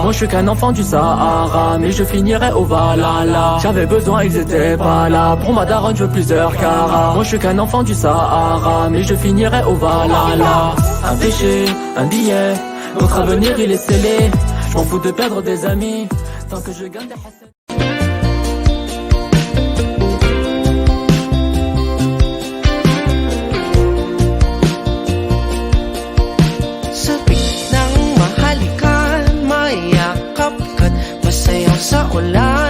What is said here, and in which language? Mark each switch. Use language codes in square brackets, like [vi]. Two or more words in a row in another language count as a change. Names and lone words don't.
[fr] Moi je suis qu'un enfant du Sahara, mais je finirai au Valhalla. J'avais besoin, ils étaient pas là. Pour ma daronne, je veux plusieurs carats. Moi je suis qu'un enfant du Sahara, mais je finirai au Valhalla. Un péché, un billet, notre avenir il est scellé. Je m'en fous de perdre des amis, tant que je gagne des recettes. [tl] Sabi ng mahalikan, mayakap ka't masayaw sa ulan.